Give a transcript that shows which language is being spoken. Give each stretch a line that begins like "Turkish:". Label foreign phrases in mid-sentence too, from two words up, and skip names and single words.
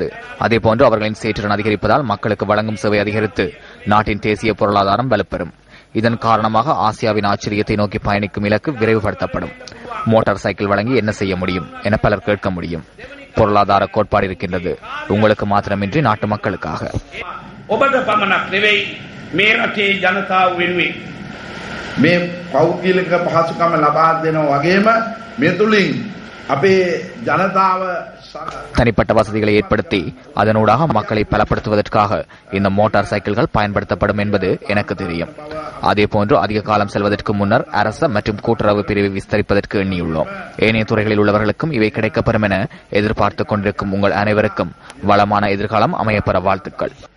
Tamil: அதேபோன்று அவர்களின் சேற்றுடன் அதிகரிப்பதால் மக்களுக்கு வழங்கும் சேவை அதிகரித்து நாட்டின் தேசிய பொருளாதாரம் வலுப்பெறும். இதன் காரணமாக ஆசியாவின் ஆச்சரியத்தை நோக்கி பயணிக்கும் இலக்கு விரைவுபடுத்தப்படும். மோட்டார் சைக்கிள் வழங்கி என்ன செய்ய முடியும் என பலர் கேட்க முடியும். பொருளாதார கோட்பாடு இருக்கின்றது, உங்களுக்கு மாத்திரமின்றி நாட்டு மக்களுக்காக.
Sinhala: මේ පෞද්ගලික පහසුකම ලබා දෙනවා වගේම මේ තුලින්
Tamil: தனிப்பட்ட வசதிகளை ஏற்படுத்தி அதனூடாக மக்களை பலப்படுத்துவதற்காக இந்த மோட்டார் சைக்கிள்கள் பயன்படுத்தப்படும் என்பது எனக்கு தெரியும். அதேபோன்று அதிக காலம் செல்வதற்கு முன்னர் அரச மற்றும் கூட்டுறவு பிரிவை விஸ்தரிப்பதற்கு எண்ணியுள்ளோம். ஏனைய துறைகளில் உள்ளவர்களுக்கும் இவை கிடைக்கப்பெறும் என எதிர்பார்த்துக் கொண்டிருக்கும் உங்கள் அனைவருக்கும் வளமான எதிர்காலம் அமையப்பெற வாழ்த்துக்கள்.